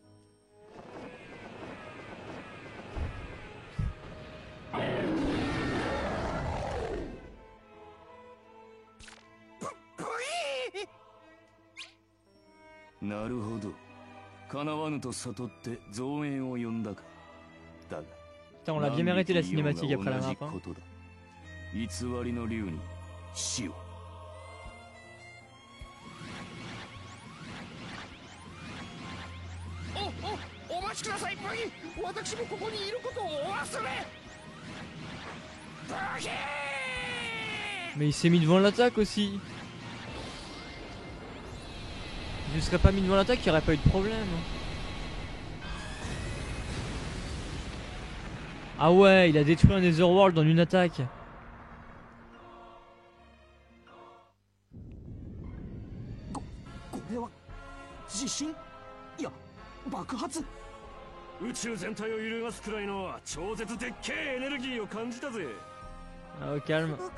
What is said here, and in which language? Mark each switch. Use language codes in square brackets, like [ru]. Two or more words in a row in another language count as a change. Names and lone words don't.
[ja] なるほど。叶わぬと悟って増援を呼んだか。だが、 [fr] Putain, on l'a bien mérité la cinématique après la map. Hein. [ja] 偽りの竜に死を。お待ちください、ブヒ。私もここにいることをお忘れ。ブヒ。 [fr] Mais il s'est mis devant l'attaque aussi. Je ne serais pas mis devant l'attaque, il n'y aurait pas eu de problème. Ah ouais, il a détruit un Netherworld dans une attaque. Ah, au calme.